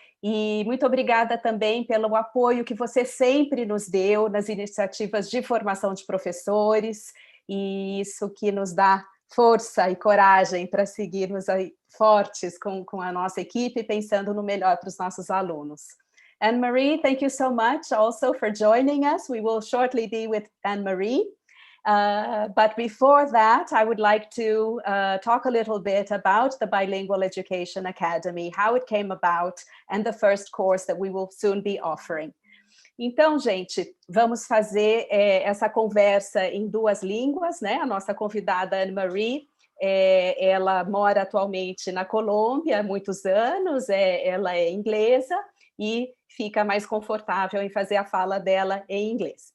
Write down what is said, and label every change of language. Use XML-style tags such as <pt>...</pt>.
<pt>E muito obrigada também pelo apoio que você sempre nos deu nas iniciativas de formação de professores, e isso que nos dá força e coragem para seguirmos aí fortes com a nossa equipe, pensando no melhor para os nossos alunos.</pt> <en>Anne-Marie, thank you so much also for joining us. We will shortly be with Anne-Marie. But before that, I would like to talk a little bit about the Bilingual Education Academy, how it came about, and the first course that we will soon be offering.</en> <pt>Então, gente, vamos fazer essa conversa em duas línguas, né? A nossa convidada Anne-Marie, ela mora atualmente na Colômbia há muitos anos, ela é inglesa e fica mais confortável em fazer a fala dela em inglês.</pt>